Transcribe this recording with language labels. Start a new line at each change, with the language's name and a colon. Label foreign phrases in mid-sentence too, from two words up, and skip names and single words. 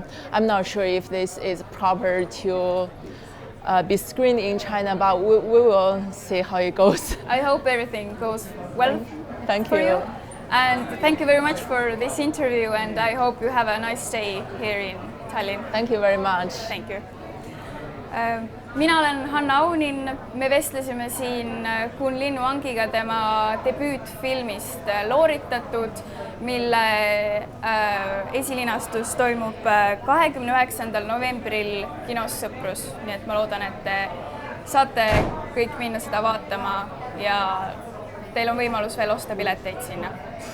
English: I'm not sure if this is proper to be screened in China, but we will see how it goes. I hope everything goes well Thank for you. you. And thank you very much for this interview, and I hope you have a nice day here in Tallinn. Thank you very much. Thank you.
Estonian: Mina olen Hanna Aunin, me vestlesime siin Kunlin Wangiga tema debüütfilmist Looritatud, mille esilinastus toimub 29. novembril kinos Sõprus, nii et ma loodan, et te saate kõik minna seda vaatama ja teil on võimalus veel osta pileteid sinna.